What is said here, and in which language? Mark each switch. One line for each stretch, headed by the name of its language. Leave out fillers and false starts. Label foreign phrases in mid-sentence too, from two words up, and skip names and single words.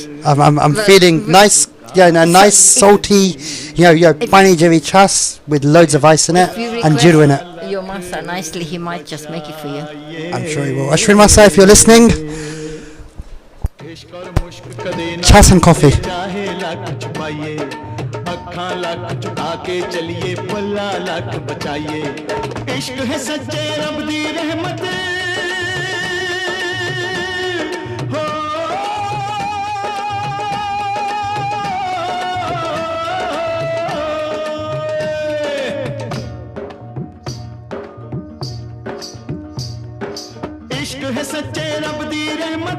English: I'm feeling nice, nice salty, pani javi chas with loads of ice in it If you and jiru in it. request your master nicely, he might just make it for you. I'm sure he will. Ashwin Masa, if you're listening, chas and coffee.
Punjabi: ਅੱਖਾਂ ਲੱਖ ਚੁਕਾ ਕੇ ਚੱਲੀਏ ਪੱਲਾ ਲੱਖ ਬਚਾਈਏ ਇਸ਼ਕ ਹੈ ਸੱਚੇ ਰੱਬ ਦੀ ਰਹਿਮਤ ਹੋ ਇਸ਼ਕ ਹੈ ਸੱਚੇ ਰੱਬ ਦੀ ਰਹਿਮਤ